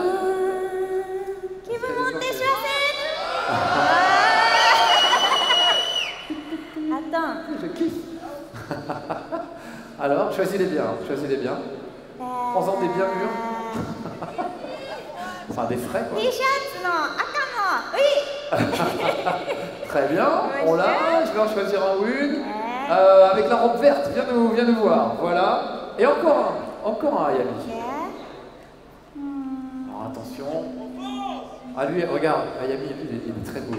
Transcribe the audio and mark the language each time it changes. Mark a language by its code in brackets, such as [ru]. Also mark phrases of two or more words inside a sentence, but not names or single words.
[fr] Qui veut monter sur scène? Je kiffe. Alors, choisis-les bien, Prends-en des bien mûrs. Enfin, des frais, quoi. [ja] ティーシャツの赤の、oui. [fr] Très bien, on l'a. Je vais en choisir un ou une. Ouais. Avec la robe verte, viens nous voir. Voilà. Et encore un, Ayami. Ok. Alors, attention. Ah, lui, regarde, Ayami, lui, il est très beau.